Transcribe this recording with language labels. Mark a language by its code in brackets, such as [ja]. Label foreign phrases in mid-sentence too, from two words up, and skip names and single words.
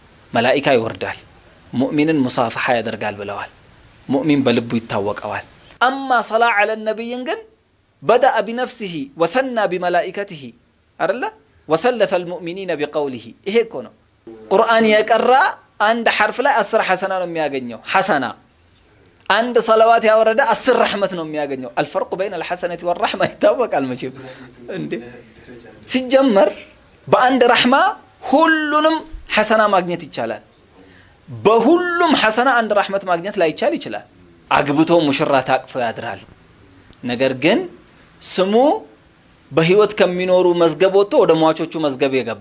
[am] መላኢካ ይወርዳል ሙእሚንን ሙሳፈሓ ያደርጋል ብለዋል ሙእሚን በልቡ ይታወቀዋል አማ [ar] صلى على النبي [am] ግን [ar] بدأ بنفسه وثنى بملائكته [am] አይደለ [ar] وثلث المؤمنين بقوله [am] ይሄ እኮ ነው ቁርአን የቀራ አንድ ሐርፍ ላይ 10 ሐሰና ነው የሚያገኘው ሐሰና አንድ ሰላዋት ያወረደ 10 ረህመት ነው የሚያገኘው [ar] الفرق بين الحسنة والرحمة [am] ይታወቃል መቼም እንዴ ሲጀመር በአንድ ረህማ ሁሉንም ሐሰና ማግኘት ይቻላል በሁሉም ሐሰና አንድ ረህመት ማግኘት ላይ ይችላል አግብቶ ሙሽራ ታቅፎ ያድራል ነገር ግን ስሙ በህይወት ከሚኖሩ መዝገብ ወጥቶ ወደ ሟቾቹ መዝገብ የገባ